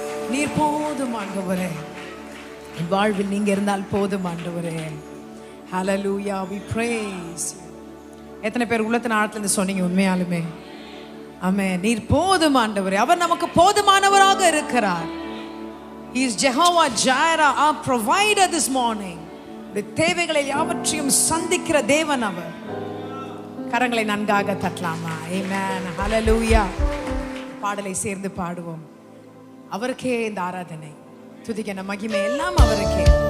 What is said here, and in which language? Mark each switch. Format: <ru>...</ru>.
<ta>நீர் போதும் ஆண்டவரே, என் வாழ்வில் நீங்க இருந்தால் போதும் ஆண்டவரே.</ta> <en>Hallelujah, we praise.</en> <ta>எத்தனை பேர் உள்ளத்தின் ஆழத்துல இருந்து சொன்னீங்க உண்மையாலுமே? ஆமென். நீர் போதும் ஆண்டவரே, அவர் நமக்கு போதுமானவராக இருக்கிறார்.</ta> <en>He is Jehovah Jireh, our provider this morning.</en> <ta>தேவைகளை யாவற்றையும் சந்திக்கிற தேவன் அவர். கரங்களை நன்காக தட்டலாமா? ஆமென். ஹல்லேலூயா. பாடலை சேர்ந்து பாடுவோம். அவருக்கே இந்த ஆராதனை, துதிக்க மகிமை எல்லாம் அவருக்கே.</ta>